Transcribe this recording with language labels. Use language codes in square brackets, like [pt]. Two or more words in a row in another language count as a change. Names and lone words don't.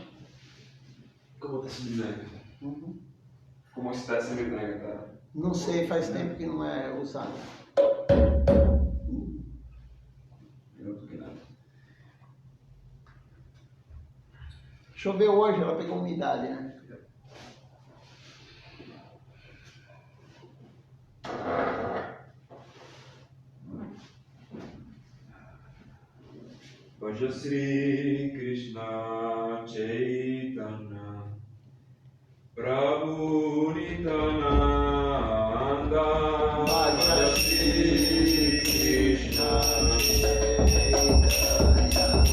[pt] Como está esse Mridanga? Como está esse Mridanga, tá? Não sei, faz tempo que não é usado. Eu não toquei nada. Choveu hoje, ela pegou umidade, né? [bn] ভজ শ্রী কৃষ্ণ চৈতন্য প্রভু নিত্যানন্দ ভজ শ্রী কৃষ্ণ চৈতন্য